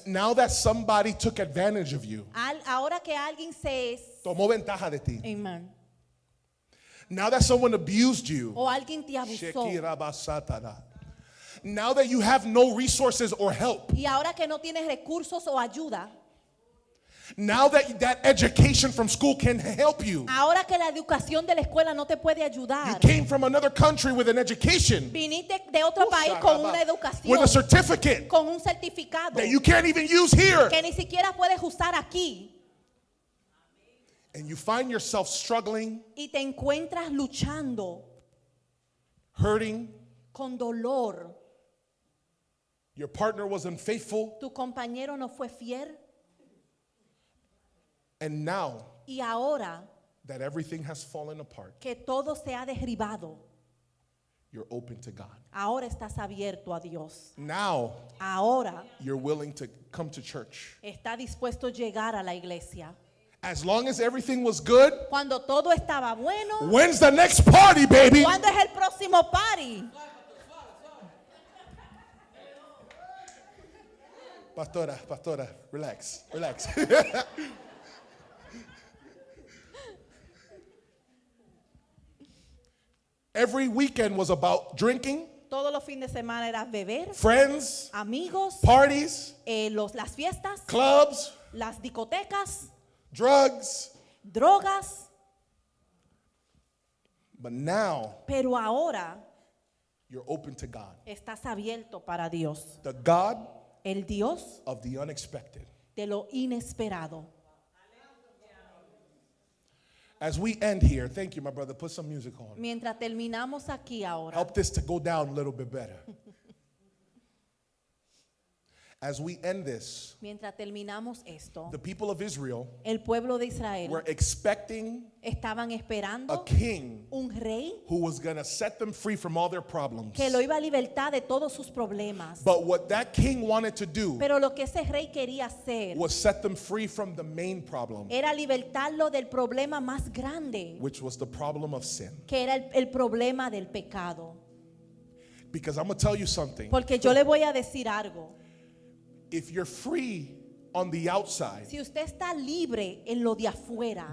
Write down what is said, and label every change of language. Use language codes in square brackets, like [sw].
[en] Now that somebody took advantage of you, [es] Ahora que alguien se... tomó ventaja de ti. Amen. [en] Now that someone abused you, [es] O alguien te abusó. [en] now that you have no resources or help, [es] Y ahora que no tienes recursos o ayuda. [en] now that that education from school can help you, [es] Ahora que la educación de la escuela no te puede [en] you [es] ayudar. [en] came from another country with an education, [es] Viniste de otro país con una educación, [en] with a certificate [es] con un certificado [en] that you can't even use here, [es] que ni siquiera puedes usar aquí. [en] and you find yourself struggling, [es] Y te encuentras luchando [en] hurting, [es] con dolor. [en] your partner was unfaithful, [es] Tu compañero no fue fiel. [en] and now [es] Y ahora [en] that everything has fallen apart, [es] que todo se ha derribado, [en] you're open to God. [es] ahora estás abierto a Dios. [en] Now [es] Ahora [en] you're willing to come to church. [es] está dispuesto a llegar a la iglesia. [en] As long as everything was good, [es] Cuando todo estaba bueno, [en] when's the next party, baby? [es] ¿cuándo es el próximo party? [en] Pastora, relax. Every weekend was about drinking, [es] Todos los fines de semana era beber, [en] friends, [es] amigos, [en] parties, [es] las fiestas, [en] clubs, [es] las discotecas, [en] drugs. [es] drogas. [en] But now [es] Pero ahora [en] you're open to God, [es] estás abierto para Dios, [en] the God [es] el Dios [en] of the unexpected. [es] de lo inesperado. [en] As we end here, thank you, my brother. Put some music on. [es] Mientras terminamos aquí ahora, [en] Help this to go down a little bit better. As we end this, [es] mientras terminamos esto, [en] the people of Israel [es] el pueblo de Israel [en] were expecting [es] estaban [en] a [es] esperando [en] king [es] un rey [en] who was going to set them free from all their problems. [es] que lo iba a libertar de todos sus problemas. [en] But what that king wanted to do [es] Pero lo que ese rey quería hacer [en] was set them free from the main problem, [es] era libertarlo del problema más grande, [en] which was the problem of sin. [es] que era el problema del pecado. [en] Because I'm going to tell you something. [es] Porque yo le voy a decir algo. [en] If you're free on the outside, [es] Si usted está libre en lo de afuera,